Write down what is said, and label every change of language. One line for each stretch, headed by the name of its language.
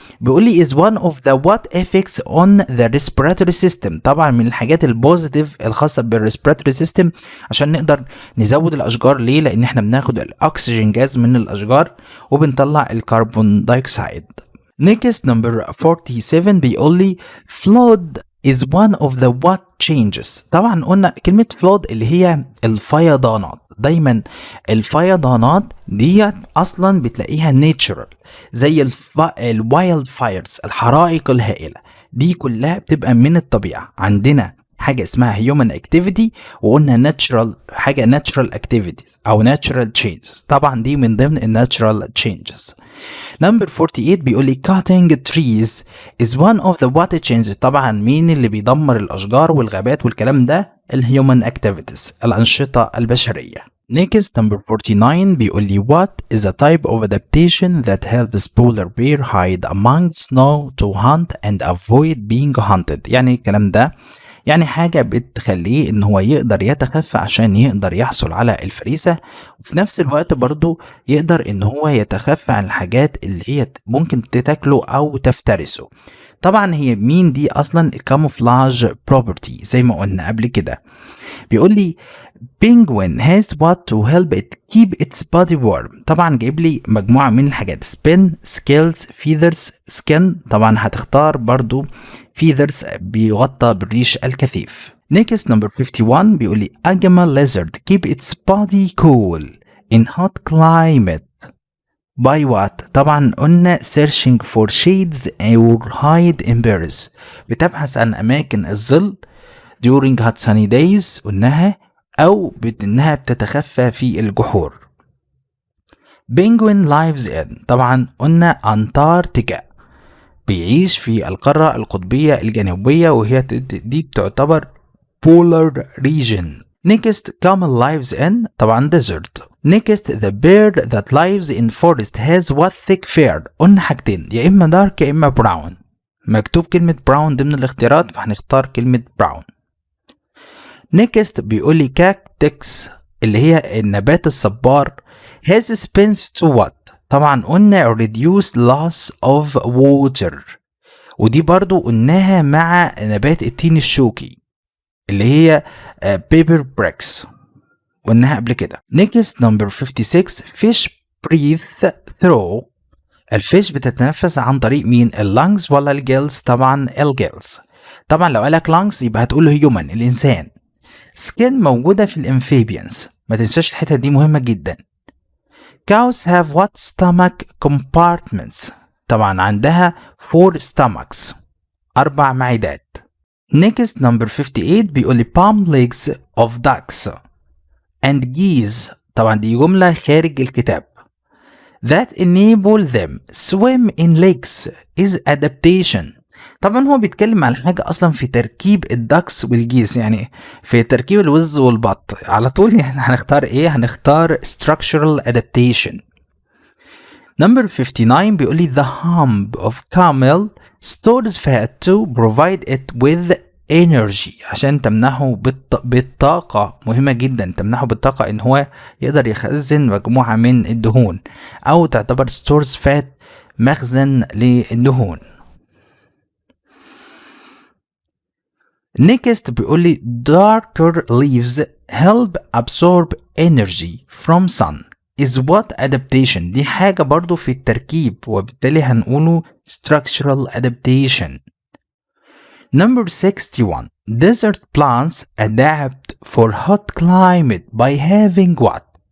Arabic: بيقول لي
English: is one of the what effects on the respiratory system.
Arabic: طبعا من الحاجات البوزيتيف الخاصة بالريسبيراتوري سيستم عشان نقدر نزود الأشجار. ليه؟ لأن احنا بناخد الأكسجين جاز من الأشجار وبنطلع الكربون دايوكسيد.
English: Next number 47
Arabic: بيقول لي
English: flood is one of the what changes.
Arabic: طبعا قلنا كلمة flood اللي هي الفيضانات. دايما الفيضانات دي اصلا بتلاقيها natural، زي الوايلد فايرز، الحرائق الهائلة دي كلها بتبقى من الطبيعة. عندنا حاجة اسمها human activity، وقلنا natural حاجة natural activities أو natural changes. طبعا دي من ضمن natural changes.
English: Number 48
Arabic: بيقول لي
English: cutting trees is one of the what changes.
Arabic: طبعا مين اللي بيدمر الأشجار والغابات والكلام ده؟ الhuman activities، الأنشطة البشرية.
English: Next number 49
Arabic: بيقول لي
English: what is a type of adaptation that helps polar bear hide among snow to hunt and avoid being hunted.
Arabic: يعني الكلام ده يعني حاجة بتخليه ان هو يقدر يتخفى عشان يقدر يحصل على الفريسة، وفي نفس الوقت برضو يقدر ان هو يتخفى عن الحاجات اللي هي ممكن تتاكله او تفترسه. طبعا هي مين دي اصلا؟ الكاموفلاج بروبرتي زي ما قلنا قبل كده. بيقول لي
English: penguin has what to help it keep its body warm.
Arabic: طبعا جايب لي مجموعة من الحاجات spin, scales, feathers, skin. طبعا هتختار برضو feathers بيغطى بالريش الكثيف.
English: Next number 51
Arabic: بيقول لي
English: a camel lizard keep its body cool in hot climate by what.
Arabic: طبعا قلنا
English: searching for shades or hide in berries.
Arabic: بتبحث عن أماكن الظل
English: during hot sunny days
Arabic: قلناها، أو بأنها بتتخفى في الجحور.
English: penguin lives in
Arabic: طبعا قلنا أنتاركتيكا، بيعيش في القارة القطبية الجنوبية وهي دي بتعتبر polar region.
English: Next camel lives in
Arabic: طبعا
English: desert. Next the bird that lives in forest has what thick fur.
Arabic: قلنا حاجتين، يا إما dark يا إما brown. مكتوب كلمة brown ضمن الاختيارات فهنختار كلمة brown. Next بيقول لي cactus اللي هي النبات الصبار
English: has spins to what.
Arabic: طبعا قلنا
English: reduce loss of water،
Arabic: ودي برضو قلناها مع نبات التين الشوكي اللي هي paper bricks قلناها قبل كده.
English: Next number 56 fish breathe through.
Arabic: الفيش بتتنفس عن طريق مين؟ اللانجز ولا الجيلز؟ طبعا الجيلز. طبعا لو قالك لانجز يبقى هتقوله human الإنسان. skin موجودة في الامفيبيانز، ما تنساش الحتة دي مهمة جدا.
English: cows have what stomach compartments.
Arabic: طبعا عندها 4 stomachs 4 معدات.
English: Next number 58
Arabic: بيقول لي
English: palm legs of ducks and geese.
Arabic: طبعا دي جملة خارج الكتاب.
English: that enable them swim in lakes is adaptation.
Arabic: طبعا هو بيتكلم عن حاجة أصلا في تركيب الدكس والجيس، يعني في تركيب الوز والبط على طول. يعني هنختار إيه؟ هنختار structural adaptation.
English: Number 59
Arabic: بيقول لي
English: the hump of camel stores fat to provide it with energy.
Arabic: عشان تمنحه بالطاقة. مهمة جدا، تمنحه بالطاقة إن هو يقدر يخزن مجموعة من الدهون، أو تعتبر stores fat مخزن للدهون.
English: next
Arabic: بيقول لي
English: darker leaves help absorb energy from sun is what adaptation.
Arabic: دي حاجة برضو في التركيب وبالتالي هنقوله structural adaptation.
English: Number 61 desert plants adapt for hot climate by having what.